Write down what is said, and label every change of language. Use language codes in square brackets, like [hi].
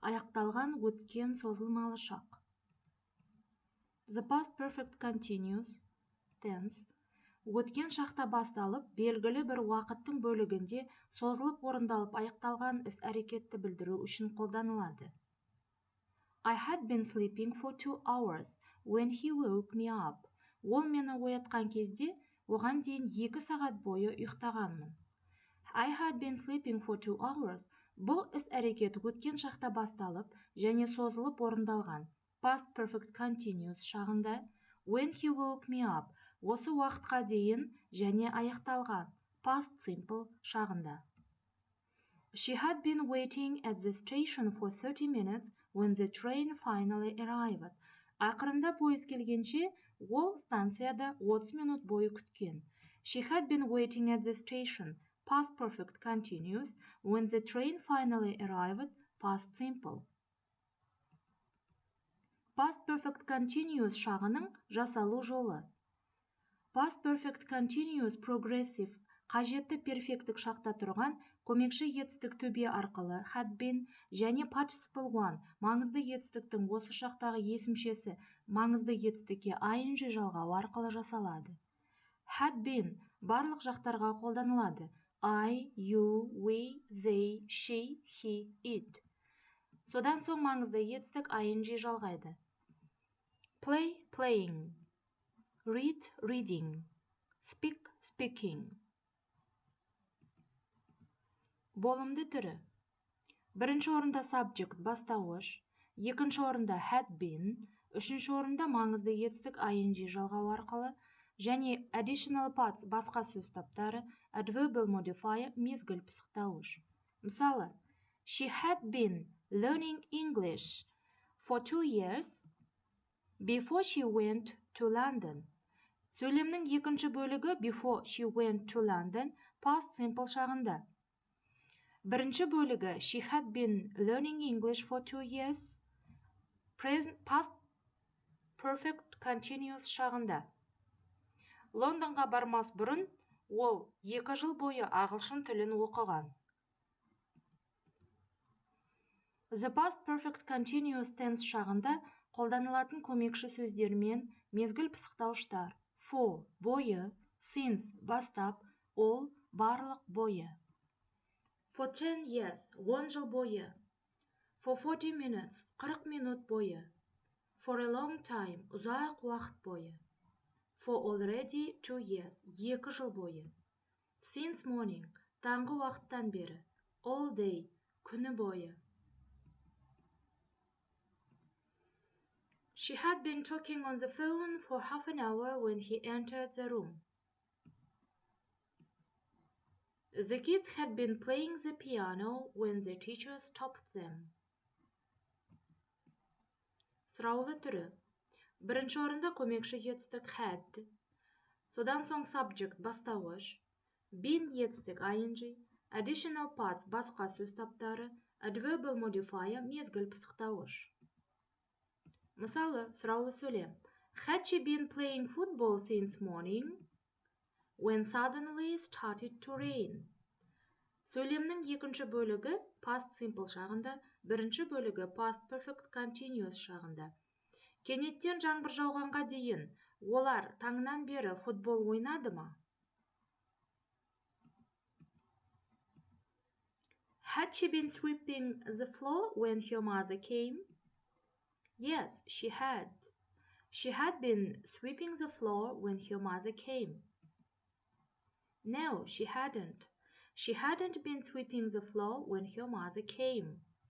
[kk] Аяқталған өткен созылмалы шақ. [en] The past perfect continuous tense. [kk] Өткен шақта басталып, белгілі бір уақыттың бөлігінде созылып орындалып аяқталған іс-әрекетті білдіру үшін қолданылады. [en] I had been sleeping for 2 hours when he woke me up. [kk] Ол мені оятқан кезде, оған дейін 2 сағат бойы ұйықтағанмын. [en] I had been sleeping for 2 hours. [kk] Бұл іс-әрекет өткен шақта басталып және созылып орындалған. [en] Past perfect continuous шағында when he woke me up. [kk] Осы уақытқа дейін және аяқталған. [en] Past simple шағында. She had been waiting at the station for 30 minutes when the train finally arrived. [kk] Ақырында пойыз келгенше, ол станцияда 30 минут бойы күткен. [en] She had been waiting at the station. Past perfect continuous when the train finally arrived. Past simple. [kk] Past perfect continuous шағының жасалу жолы. Past perfect continuous progressive қажетті перфектік шақта тұрған көмекші етістік төбе арқылы had been және participle one маңызды етістіктің осы шақтағы есімшесі маңызды етістікке ing жалғау арқылы жасалады. Had been барлық жақтарға қолданылады. [en] I, you, we, they, she, he, it. [kk] Содан соң маңызды етістік ing жалғайды. [en] Play, playing. Read, reading. Speak, speaking. [kk] Болымды түрі. Бірінші орында subject бастауыш, екінші орында had been, үшінші орында маңызды етістік ing жалғау арқылы, және additional parts басқа сөз таптары, adverbial modifier мезгіл пысықтауыш. [en] Мысалы, she had been learning English for 2 years before she went to London. [kk] Сөйлемнің екінші бөлігі [en] before she went to London past simple шағында. [kk] Бірінші бөлігі [en] she had been learning English for 2 years past perfect continuous шағында. [kk] Лондонға бармас бұрын ол 2 жыл бойы ағылшын тілін оқыған. The past perfect continuous tense шағында қолданылатын көмекші сөздермен мезгіл пысықтауыштар. For бойы, since бастап, all барлық бойы. [en] For 10 years [kk] 10 жыл бойы. [en] For 40 minutes [kk] 40 минут бойы. [en] For a long time [kk] ұзақ уақыт бойы. [en] For already 2 years [kk] 2 жыл бойы. [en] Since morning [kk] таңғы уақыттан бері. All day күні бойы. [en] She had been talking on the phone for half an hour when he entered the room. The kids had been playing the piano when the teacher stopped them. [kk] Сұраулы түрі. Бірінші орында көмекші етістік had. Содан соң subject бастауыш. Been етістік ing. Additional parts басқа сөз таптары. Adverbial modifier мезгіл пысықтауыш. Мысалы, сұраулы сөйлем. [en] Had she been playing football since morning when suddenly started to rain? [kk] Сөйлемнің екінші бөлігі past simple шағында, бірінші бөлігі past perfect continuous шағында. Кенеттен жаңбыр жауғанға дейін олар таңнан бері футбол ойнады ма? [en] Had she been sweeping the floor when her mother came? Yes, she had. She had been sweeping the floor when her mother came. No, she hadn't. She hadn't been sweeping the floor when her mother came.